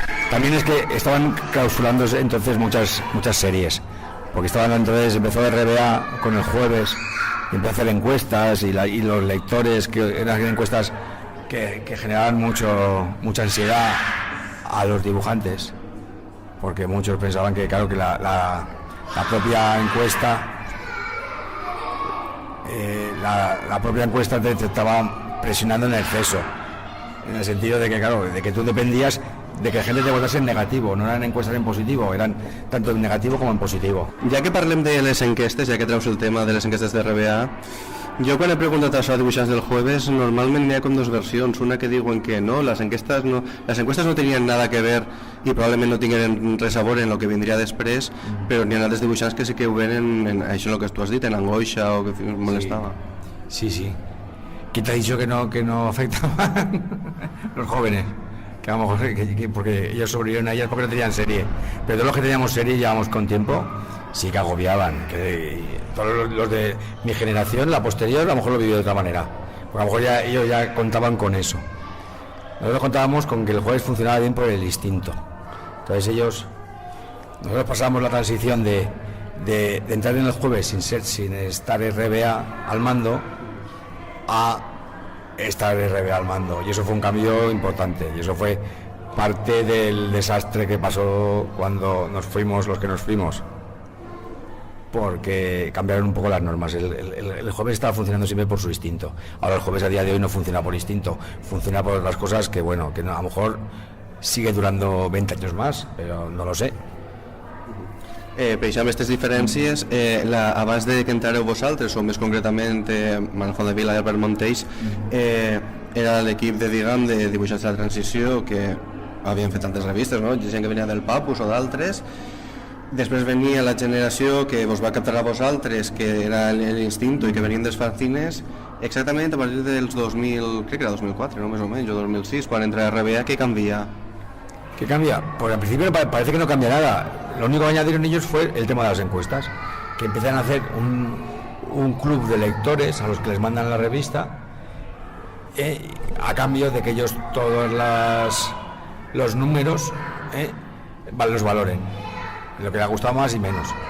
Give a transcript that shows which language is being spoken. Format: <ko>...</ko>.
<es>También es que estaban clausurándose entonces muchas series, porque entonces empezó RBA con el jueves, y empezó a hacer encuestas, y los lectores, que eran encuestas que generaban mucha ansiedad a los dibujantes, porque muchos pensaban que, claro, que la propia encuesta la propia encuesta te estaba presionando en exceso, en el sentido de que, claro, de que tú dependías de que la gente te votase en negativo, no eran encuestas en positivo, eran tanto en negativo como en positivo.</es> <ca>Ja que parlem de les enquestes, ja que treus el tema de les enquestes de RBA, jo quan he preguntat això a dibuixants del jueves, normalment n'hi ha com dos versions, una que diuen que no, les enquestes no tenien</ca> <es>nada que ver</es> <ca>i probablement no tingueren res a veure en el que vindria després, però n'hi ha altres dibuixants que sí que ho ven en això el que tu has dit, en angoixa o que molestava.</ca> <es>Sí. ¿Quién te ha dicho que no afectaban los jóvenes? Que a lo mejor porque ellos sobrevivieron a ellas porque no tenían serie, pero todos los que teníamos serie y llevamos con tiempo sí que agobiaban, que todos los de mi generación, la posterior, a lo mejor lo vivió de otra manera, porque a lo mejor ellos ya contaban con eso. Nosotros contábamos con que el jueves funcionaba bien por el instinto, entonces ellos Nosotros pasamos la transición de entrar en el jueves sin estar RBA al mando a estar RBA al mando, y eso fue un cambio importante, y eso fue parte del desastre que pasó cuando nos fuimos los que nos fuimos, porque cambiaron un poco las normas. El jueves estaba funcionando siempre por su instinto. Ahora el jueves a día de hoy no funciona por instinto, funciona por otras cosas que bueno, que no, a lo mejor sigue durando 20 años más, però no lo sé.</es> <ca>Per això, amb aquestes diferències, abans de que entrareu vosaltres, o més concretament Manel Fondevila i Albert Monteix, era l'equip de dibuixants de la transició que havien fet tantes revistes, no? Gent que venia del Papus o d'altres. Després venia la generació que vos va captar a vosaltres, que era l'Instinto i que venien dels fanzines, exactament a partir dels 2000, crec que era 2004, no? Més o menys, o 2006, quan entra RBA.</ca> <es>¿Qué cambia? ¿Qué cambia? Pues al principio parece que no cambia nada. Lo único que añadieron ellos fue el tema de las encuestas, que empiezan a hacer un club de lectores a los que les mandan la revista, a cambio de que ellos todos los números los valoren, lo que les ha gustado más y menos.</es>